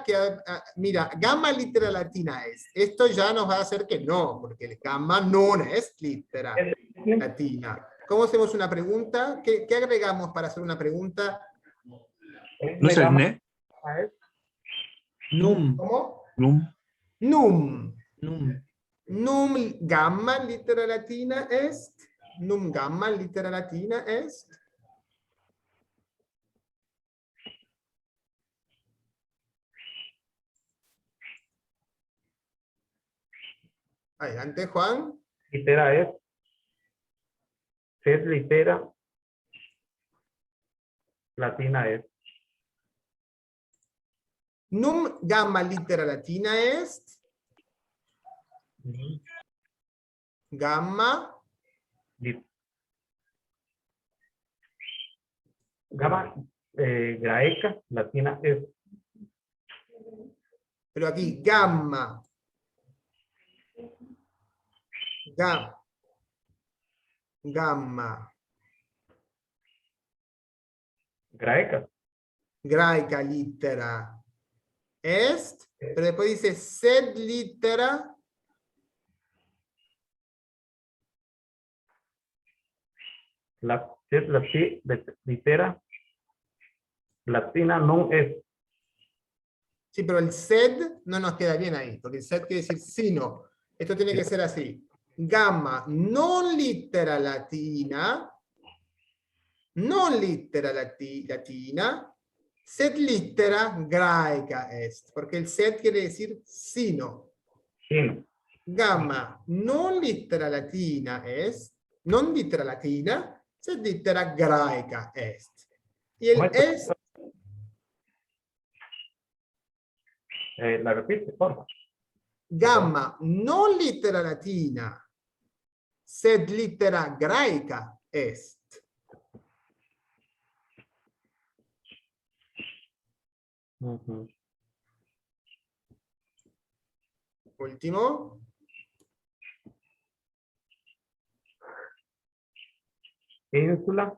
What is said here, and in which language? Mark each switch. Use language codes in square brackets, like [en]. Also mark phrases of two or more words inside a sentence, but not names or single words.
[es] Mira, [la] gamma littera latina es. [es] Esto ya nos va a hacer que no, porque el gamma no es [la] littera latina. [es] ¿Cómo hacemos una pregunta? ¿Qué agregamos para hacer una pregunta? ¿No es el ne? [la] Num. ¿Cómo? Num. Num. Num. Num gamma littera latina est. Num gamma littera latina est. [es] Adelante, Juan. [la] Litera es. Sed litera latina es. Num gamma littera latina est. Gamma. Gamma graeca latina es. [es] Pero aquí, gamma. [la] Gamma. Graeca. Graica littera est. [es] Pero después dice [la] sed littera. Litera latina non es. [es] Sí, pero el sed no nos queda bien ahí, porque el sed quiere decir sino. Esto tiene que ser así. [la] Gamma non littera latina, non littera latina, sed littera graeca est, [es] porque el sed quiere decir sino. Sino. [la] Gamma non littera latina est, non littera latina, sed littera graeca est. [es] Y el est, La repite, por favor. [la] gamma non littera latina, sed littera graeca est. [es] Último. [la] Ínsula.